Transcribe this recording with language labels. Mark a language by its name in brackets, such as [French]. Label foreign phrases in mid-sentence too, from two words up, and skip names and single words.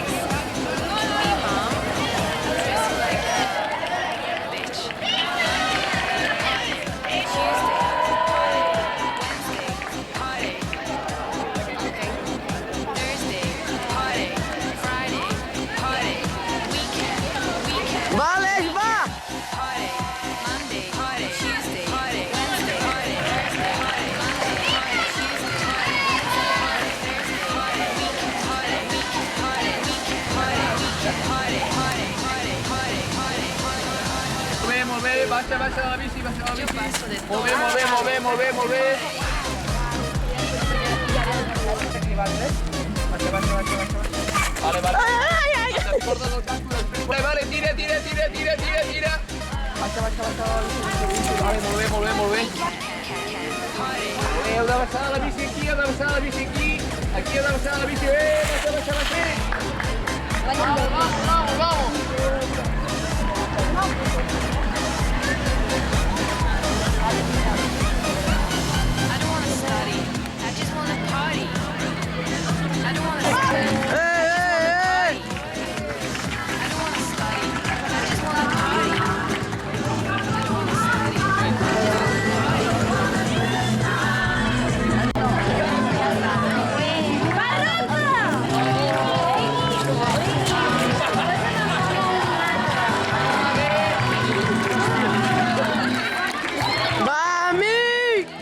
[English] Me, Mom. I'm dressed like a bitch. Tuesday, Wednesday, party. Okay. Thursday, party. Friday, party. Weekend. [Spanish] ¡Vale, va! [English] Party. Monday, party. Tuesday, party. Wednesday, party. Thursday, party. Monday, party. Tuesday, party. Wednesday, party. Thursday, party. Weekend, party. Weekend, party. Weekend, party. Party, party, party, party, party. [Catalan] Molt bé, baixa la bici, baixa la [Spanish] Yo [Catalan] bici. [Spanish] paso de [Catalan] Molt bé, [Spanish] todo. [Catalan] molt bé, molt bé, molt bé, molt bé. Vale, vale. Corda del casco després. Vale, tira. Baixa. Vale, molt bé, molt bé, molt bé. Heu de baixar la bici aquí, heu de baixar la bici aquí. Aquí heu de baixar la bici. Baixa. [Spanish] Vamos. [English] I don't want to study. I just want to party. I don't want to study. ¡Eh! I don't want to study. I just want to party. I don't want to study. [Spanish] ¡Va a mí!